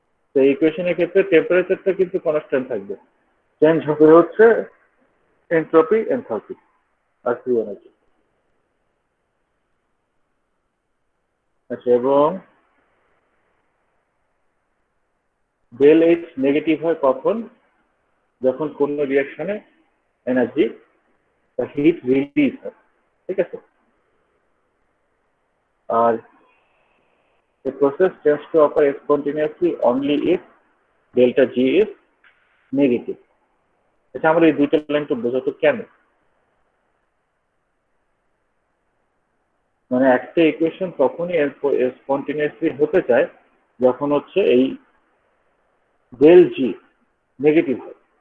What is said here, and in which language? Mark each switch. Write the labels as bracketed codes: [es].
[bn] তো এই ইকুয়েশনের ক্ষেত্রে টেম্পারেচারটা কিন্তু কনস্ট্যান্ট থাকবে, চেঞ্জ হবে হচ্ছে এনট্রপি, এনথালপি আর ফ্রি এনার্জি। আচ্ছা, এবং ডেল এইচ নেগেটিভ হয় কখন, যখন কোন রিয়াকশনে এনার্জি বা হিট রিলিজ হয়। ঠিক আছে, আর [en] the process tends to occur spontaneously only if delta G is negative. [bn] আচ্ছা, আমরা এই দুইটা লাইন তো বোঝাতো কেন, মানে একটা ইকুয়েশন তখনই স্পন্টেনিয়াসলি হতে চায় যখন হচ্ছে এই ডেল জি নেগেটিভ হয়।